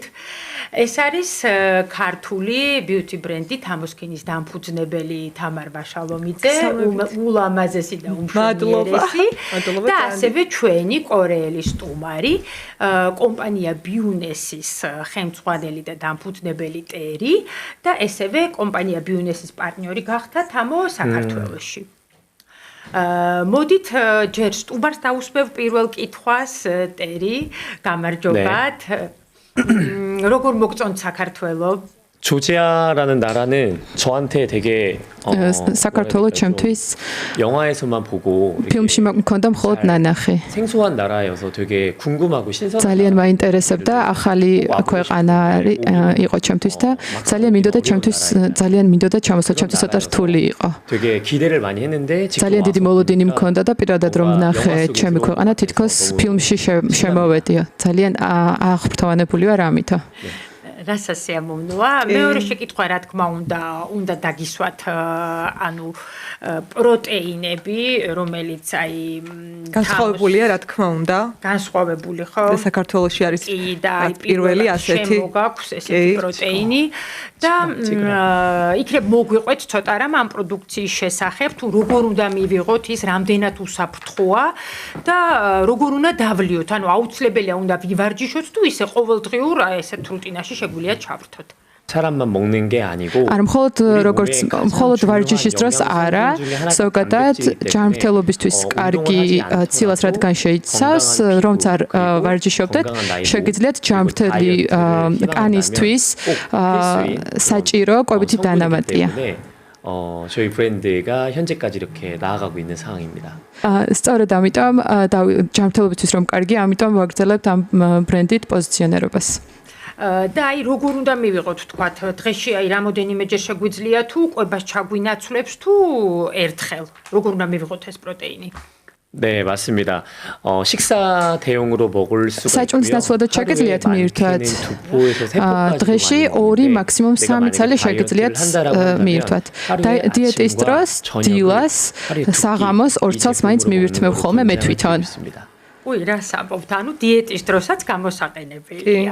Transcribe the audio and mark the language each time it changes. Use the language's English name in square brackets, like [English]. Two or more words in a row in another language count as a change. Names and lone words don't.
[Georgian] ეს არის ქართული beauty ბრენდი თამოსქინის დამფუძნებელი თამარ ვაშალომიძე, ულამაზესი და უმშვენიერესი და ასევე ჩვენი კორეელი სტუმარი, კომპანია ბიუნესის ხელმძღვანელი და დამფუძნებელი ტერი და ესევე კომპანია ბიუნესის პარტნიორი გახდა თამო საქართველოში. მოდით ჯერ სტუმარს დაუსმევ პირველ კითხვას, ტერი, გამარჯობათ. როგორ მოგწონთ საქართველო? [Korean] 조지아라는 나라는 저한테 되게 [Georgian] საქართველო ჩემთვის [Korean] 영화에서만 보고 [Georgian] ფილმში მქონდა მხოლოდ ნანახი. [Korean] 생소한 나라여서 되게 궁금하고 신선한 [Georgian] ძალიან მაინტერესებდა ახალი ქვეყანა იყო ჩემთვის და ძალიან მინდოდა ჩამოსვლა ჩემთვის ცოტა რთული იყო. [Korean] 되게 기대를 많이 했는데 [Georgian] ძალიან დიდი მოლოდინი მქონდა და პირადად რომ ნახე ჩემი ქვეყანა თითქოს ფილმში შემოვედია. ძალიან აღფრთოვანებული ვარ ამითო. რასაც შეამოვნოა. მეორე შეკითხვა რა თქმა უნდა დაგისვათ ანუ პროტეინები, რომელიც აი განსხვავებულია რა თქმა უნდა. განსხვავებული ხო? და საქართველოში არის პირველი ასეთი მოგაქვს ესეთი პროტეინი და იქნებ მოგვიყვეთ ცოტა რამ ამ პროდუქციის შესახებ, თუ როგორ უნდა მივიღოთ ის, რამდენად უსაფრთხოა და როგორ უნდა დავლიოთ, ანუ აუცილებელია უნდა ვივარჯიშოთ თუ ისე ყოველდღიურ ესეთ რუტინაში შეგვიძლია ჩავრთოთ. [Korean] 사람만 먹는 게 아니고 [Georgian] არ მხოლოდ ვარჯიშის დროს არა, ზოგადად ჯანმრთელობისთვის კარგი ცილას რადგან შეიცავს, რომც არ ვარჯიშობდეთ, შეგიძლიათ ჯანმრთელი კანისთვის საჭირო კვებითი დანამატია. [Korean] 저희 브랜드가 현재까지 이렇게 나아가고 있는 상황입니다. [Georgian] სწორედ ამიტომ ჯანმრთელობისთვის რომ კარგია, ამიტომ ვაგრძელებთ ამ ბრენდით პოზიციონირებას. და აი როგორ უნდა მივიღოთ თქვათ დღეში აი რამოდენიმეჯერ შეგვიძლია თუ კვებას ჩაგვინაცვლებს თუ ერთხელ როგორ უნდა მივიღოთ ეს პროტეინი [Korean] 네, 맞습니다. 식사 대용으로 먹을 수가 있고요. [Georgian] საჭმლის ნაცვლადაც შეგიძლიათ მიირთვათ. დღეში 2 მაქსიმუმ 3 ცალი შეგიძლიათ მიირთვათ. დიეტის დროს დილას საღამოს 2 ცალს მაინც მივირთმევ ხოლმე მე თვითონ. უი, რა საბობთ, ანუ დიეტის დროსაც გამოსაყენებელია.